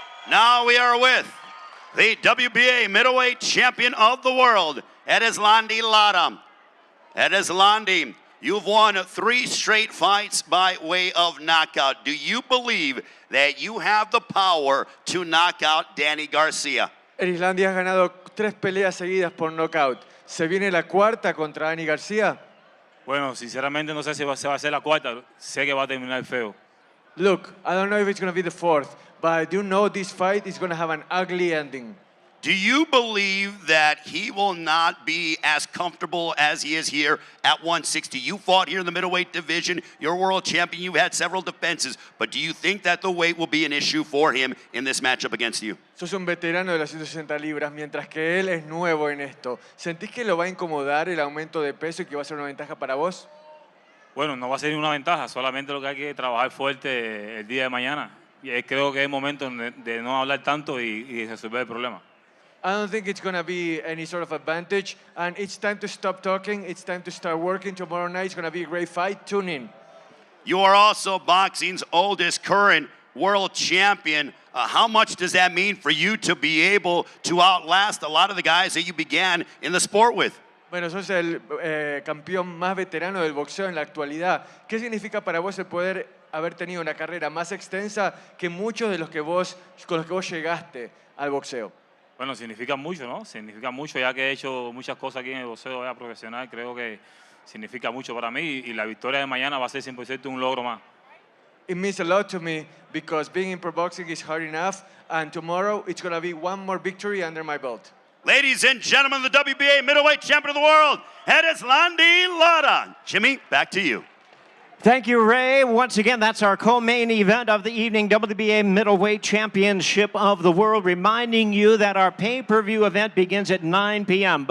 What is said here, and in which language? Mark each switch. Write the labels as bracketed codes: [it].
[en] Now we are with the WBA middleweight champion of the world, Erislandy Lara. Erislandy, you've won 3 straight fights by way of knockout. Do you believe that you have the power to knock out Danny Garcia? [es] Erislandy ha ganado 3 peleas seguidas por knockout. ¿Se viene la 4ª contra Danny Garcia? Bueno, sinceramente no sé si se va a hacer la 4ª. Sé que va a terminar feo. [en] Look, I don't know if it's going to be the 4th, but I do know this fight is going to have an ugly ending. Do you believe that he will not be as comfortable as he is here at 160? You fought here in the middleweight division. You're world champion. You've had several defenses. But do you think that the weight will be an issue for him in this matchup against you? [es] Sos un veterano de las 160 libras, mientras que él es nuevo en esto. ¿Sentís que lo va a incomodar el aumento de peso y que va a ser una ventaja para vos? Bueno, no va a ser una ventaja. Solamente lo que hay que trabajar fuerte el día de mañana. Y creo que es el momento de no hablar tanto y resolver el problema. [en] I don't think it's going to be any sort of advantage. And it's time to stop talking. It's time to start working. Tomorrow night it's going to be a great fight. Tune in. You are also boxing's oldest current world champion. How much does that mean for you to be able to outlast a lot of the guys that you began in the sport with? [es] Bueno, sos el campeón más veterano del boxeo en la actualidad. ¿Qué significa para vos el poder haber tenido una carrera más extensa que muchos de los que con los que vos llegaste al boxeo? Bueno, significa mucho, ¿no? Significa mucho, ya que he hecho muchas cosas aquí en el boxeo ya profesional. Creo que significa mucho para mí y la victoria de mañana va a ser 100% un logro más. [en] It means a lot to me because being in pro boxing is hard enough, and tomorrow it's going to be one more victory under my belt. Ladies and gentlemen, the WBA middleweight champion of the world, Erislandy Lara. Jimmy, back to you. Thank you, Ray. Once again, that's our co-main event of the evening, WBA Middleweight Championship of the World, reminding you that our pay-per-view event begins at 9 p.m.